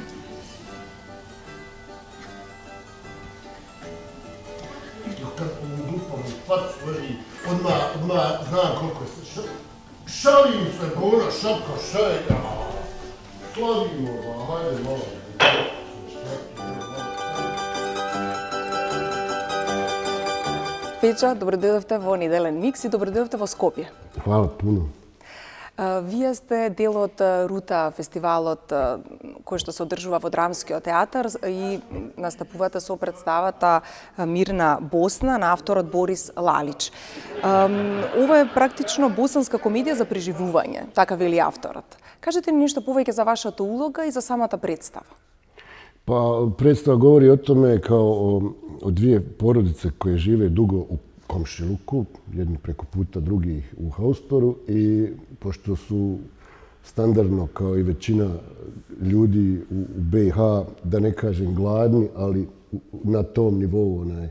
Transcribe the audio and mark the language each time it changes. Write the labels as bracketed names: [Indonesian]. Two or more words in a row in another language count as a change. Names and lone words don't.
[Bosnian] Kad ovom grupom u facu leži, odmah znam koliko je šalim se, Bona, šapka, šajka. Slavimo, hajde malo. [Macedonian] Феџа, добро дојдовте во Неделен микс и добро дојдовте во Скопје. [Bosnian] Hvala puno. [Macedonian] Вие сте дел од Рута, фестивалот кој што се одржува во Драмскиот театар и настапувате со представата Мирна Босна на авторот Борис Лалич. Ова е практично босанска комедија за преживување, така вели авторот. Кажете ни нешто повеќе за вашата улога и за самата представа. [Bosnian] Pa predstava govori o tome kao o dvije porodice koje žive dugo u komšiluku, jedni preko puta, drugi u haustoru, i pošto su standardno kao i većina ljudi u BiH, da ne kažem gladni, ali na tom nivou